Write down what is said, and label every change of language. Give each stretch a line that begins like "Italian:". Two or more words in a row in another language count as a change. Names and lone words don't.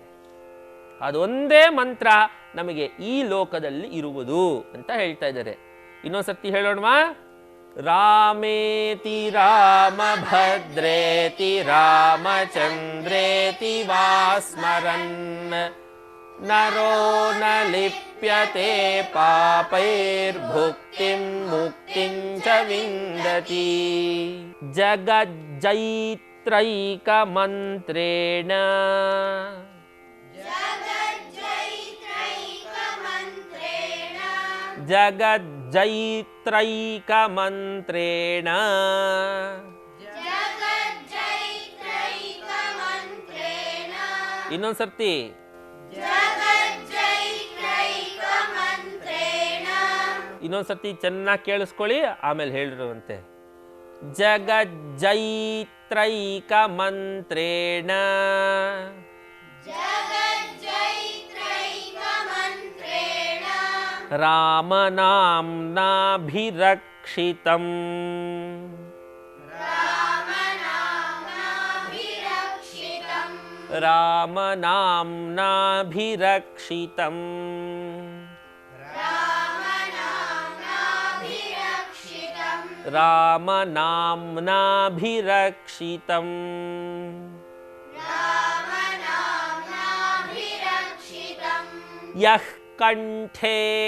Kannada: ಅದೊಂದೇ ಮಂತ್ರ ನಮಗೆ ಈ ಲೋಕದಲ್ಲಿ ಇರುವುದು ಅಂತ ಹೇಳ್ತಾ ಇದ್ದಾರೆ. ಇನ್ನೊಂದ್ಸರ್ತಿ ಹೇಳೋಣವಾ?
Sanskrit: ರಾಮೇತಿ ರಾಮಭದ್ರೇತಿ ರಾಮಚಂದ್ರೇತಿ ವಾ ಸ್ಮರನ್ ನರೋ ನ ಲಿಪ್ಯತೆ ಪಾಪೈರ್ಭುಕ್ತಿಂ ಮುಕ್ತಿಂ ಚ ವಿಂದತಿ. ಜಗಜ್ಜೈತ್ರೈಕ ಮಂತ್ರೇಣ ಜಗಜ್ಜೈತ್ರೈಕ ಮಂತ್ರೇಣ
Kannada: ಇನ್ನೊಂದ್ಸರ್ತಿ ಇನ್ನೊಂದ್ಸರ್ತಿ ಚೆನ್ನಾಗಿ ಕೇಳಿಸ್ಕೊಳ್ಳಿ, ಆಮೇಲೆ ಹೇಳಿರುವಂತೆ.
Sanskrit: ಜಗಜ್ಜೈತ್ರೈಕ ಮಂತ್ರೇಣ ರಾಮನಾಮ್ನಾಭಿರಕ್ಷಿತಂ ರಾಮನಾಮ್ನಾಭಿರಕ್ಷಿತಂ ರಾಮನಾಮ್ನಾಭಿರಕ್ಷಿತಂ ಯಃ ಕಂಠೇ